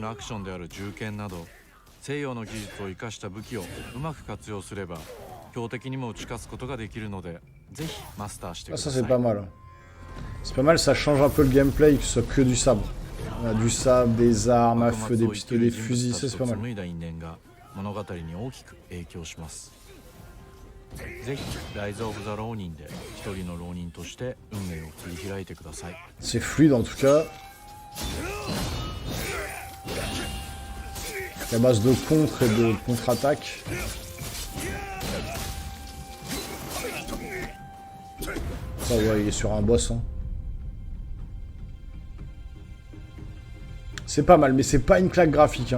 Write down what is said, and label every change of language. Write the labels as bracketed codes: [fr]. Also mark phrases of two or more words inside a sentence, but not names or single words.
[fr] Ah, ça c'est pas mal. C'est pas mal, ça change un peu le gameplay, que ce soit que du sabre. On a du sabre, des armes à feu, des pistolets, des fusils, ça c'est pas mal. [ja] 物語に大きく影響します。ぜひライズ・オブ・ザ・浪人で一人の浪人として運命を切り開いてください。 [fr] C'est fluide en tout cas. La base de contre et de contre-attaque. Ça ouais, il est sur un boss. Hein. C'est pas mal, mais c'est pas une claque graphique.